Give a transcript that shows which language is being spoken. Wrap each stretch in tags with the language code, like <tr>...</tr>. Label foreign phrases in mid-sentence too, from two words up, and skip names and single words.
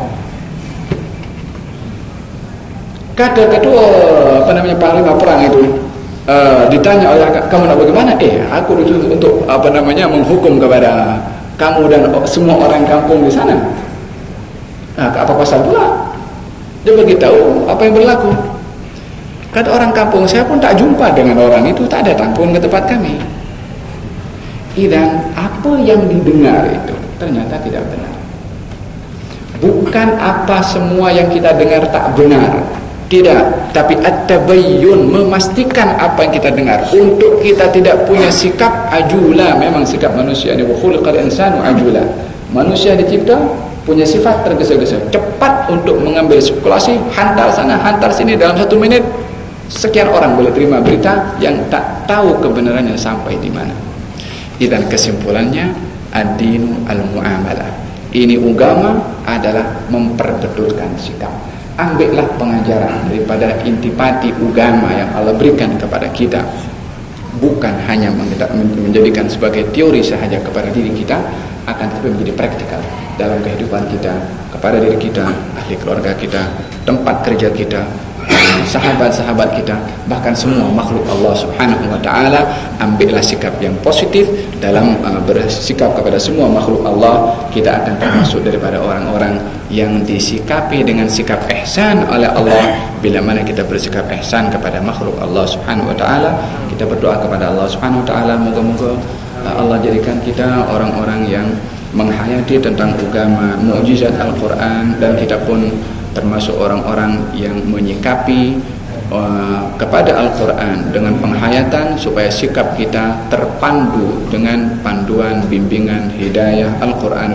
<ms>Kata ketua panglima perang itu ditanya oleh, kamu nak bagaimana? Aku dituntut untuk menghukum kepada kamu dan semua orang kampung di sana. Apa pasal pula? Dia beritahu apa yang berlaku. Kata orang kampung, saya pun tak jumpa dengan orang itu, tak datang pun ke tempat kami. Dan apa yang didengar itu ternyata tidak benar. Bukan apa semua yang kita dengar tak benar, tidak, tapi at-tabayyun, memastikan apa yang kita dengar, untuk kita tidak punya sikap ajula. Memang sikap manusia ini,</ms> <ar>وخلق الإنسان عجولا.</ar> <ms>Manusia dicipta punya sifat tergesa-gesa, cepat untuk mengambil spekulasi, hantar sana, hantar sini. Dalam 1 minit sekian orang boleh terima berita yang tak tahu kebenarannya sampai di mana. Dan kesimpulannya,</ms> <ar>الدين المعاملة.</ar> <ms>Ini agama adalah memperbetulkan sikap. Ambillah pengajaran daripada intipati agama yang Allah berikan kepada kita, bukan hanya menjadikan sebagai teori sahaja kepada diri kita, akan tetapi menjadi praktikal dalam kehidupan kita, kepada diri kita, ahli keluarga kita, tempat kerja kita, sahabat-sahabat kita, bahkan semua makhluk Allah</ms> <ar>سبحانه وتعالى.</ar> <ms>Ambillah sikap yang positif dalam bersikap kepada semua makhluk Allah. Kita akan termasuk daripada orang-orang yang disikapi dengan sikap ihsan oleh Allah. Bila mana kita bersikap ihsan kepada makhluk Allah</ms> <ar>سبحانه وتعالى,</ar> <ms>kita berdoa kepada Allah</ms> <ar>سبحانه وتعالى,</ar> <ms>moga-moga Allah jadikan kita orang-orang yang menghayati tentang agama, mukjizat Al-Quran, dan kita pun termasuk orang-orang yang menyikapi kepada Al-Quran dengan penghayatan, supaya sikap kita terpandu dengan panduan bimbingan hidayah Al-Quran.</ms>